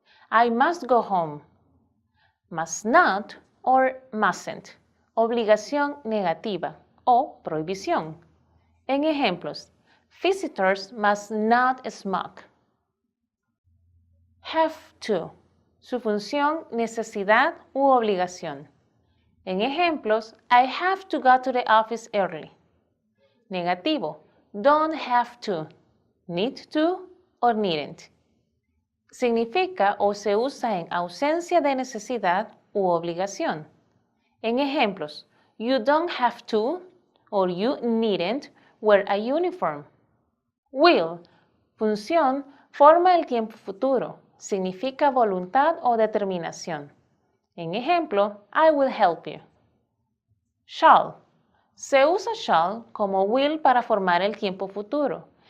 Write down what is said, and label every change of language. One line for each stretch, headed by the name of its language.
English: I must go home. Must not or mustn't.
Spanish: Obligación negativa o prohibición. En ejemplos,
English: visitors must not smoke. Have to.
Spanish: Su función, necesidad u obligación. En ejemplos,
English: I have to go to the office early. Negativo, don't have to, need to or needn't.
Spanish: Significa o se usa en ausencia de necesidad u obligación. En ejemplos,
English: you don't have to or you needn't wear a uniform.
Spanish: Will, función, forma el tiempo futuro. Significa voluntad o determinación. En ejemplo,
English: I will help you.
Spanish: Shall. Se usa shall como will para formar el tiempo futuro.